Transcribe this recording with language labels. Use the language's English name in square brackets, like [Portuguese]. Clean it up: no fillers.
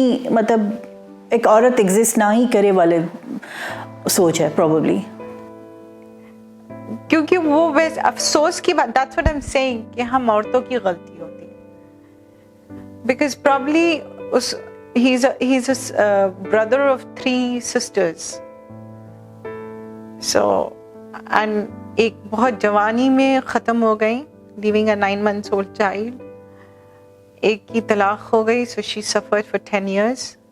[Urdu] مطلب ایک عورت ایگزسٹ نہ ہی کرے والے سوچ ہے پروبیبلی, کیونکہ وہ افسوس کی بات, [English] that's what I'm saying, [Urdu] کہ ہم عورتوں کی غلطی ہوتی ہے. [English] Because probably he's a brother of 3 sisters. So and [Urdu] ایک بہت جوانی میں ختم ہو گئی, [English] leaving a 9 months old child. [Urdu] ایک کی طلاق ہو گئی, [English] so she suffered for 10 years.